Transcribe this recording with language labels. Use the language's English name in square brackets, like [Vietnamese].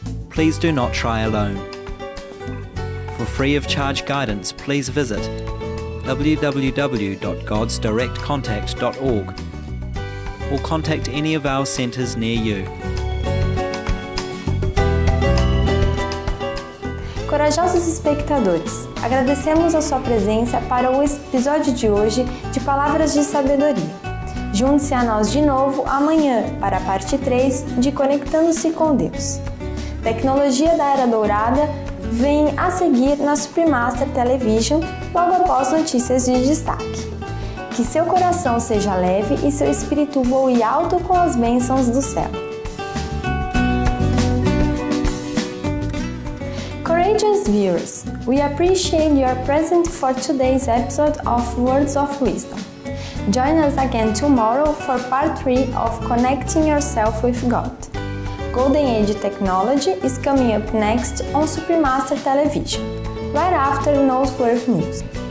[English] Please do not try alone. For free of charge guidance, please visit www.godsdirectcontact.org or contact any of our centres near you. [Portuguese] Corajosos espectadores, agradecemos a sua presença para o episódio de hoje de Palavras de Sabedoria. Junte-se a nós de novo amanhã para a parte 3 de Conectando-se com Deus. Tecnologia da Era Dourada vem a seguir na Supreme Master Television, logo após notícias de destaque. Que seu coração seja leve e seu espírito voe alto com as bênçãos do céu. [English] Courageous viewers, we appreciate your presence for today's episode of Words of Wisdom. Join us again tomorrow for part 3 of Connecting Yourself with God. Golden Age Technology is coming up next on Supreme Master Television, right after Noteworthy News.